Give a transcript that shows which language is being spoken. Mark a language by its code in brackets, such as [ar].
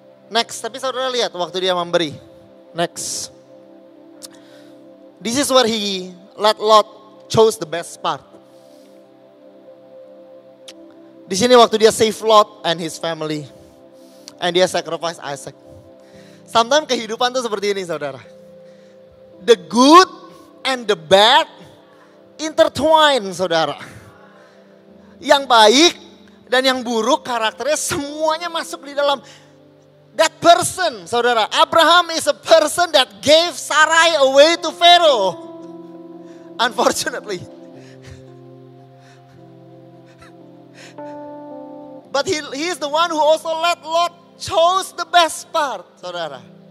[id] Next, tapi saudara lihat waktu dia memberi. Next. [en] This is where he let Lot chose the best part. [id] Di sini waktu dia save Lot [en] and his family. And dia sacrifice Isaac. Sometimes [id] kehidupan tuh seperti ini saudara. [en] The good and the bad intertwine saudara. [id] Yang baik dan yang buruk karakternya semuanya masuk di dalam [en] that person [id] saudara. [en] Abraham is a person that gave Sarai away to Pharaoh. Unfortunately. But he is the one who also let Lot chose the best part, saudara.